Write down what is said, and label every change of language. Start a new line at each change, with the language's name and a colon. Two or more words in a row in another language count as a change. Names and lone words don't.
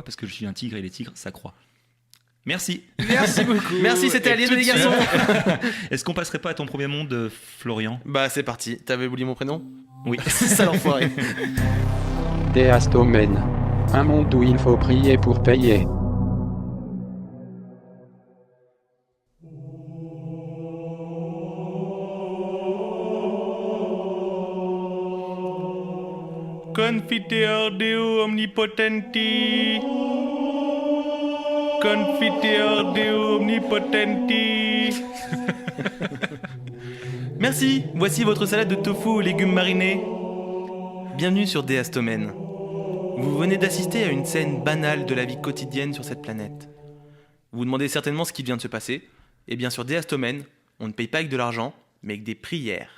French: Parce que je suis un tigre et les tigres, ça croit. Merci. Merci beaucoup. Merci, c'était Alien et les garçons. Est-ce qu'on passerait pas à ton premier monde, Florian? Bah, c'est parti. T'avais oublié mon prénom? Oui. C'est ça l'enfoiré. Déastomen. Un monde où il faut prier pour payer.
Latin: Confiteor Deo omnipotenti. Confiteor Deo omnipotenti.
French: Merci, voici votre salade de tofu aux légumes marinés. Bienvenue sur Déastomen. Vous venez d'assister à une scène banale de la vie quotidienne sur cette planète. Vous vous demandez certainement ce qui vient de se passer. Eh bien sur Déastomen, on ne paye pas avec de l'argent, mais avec des prières.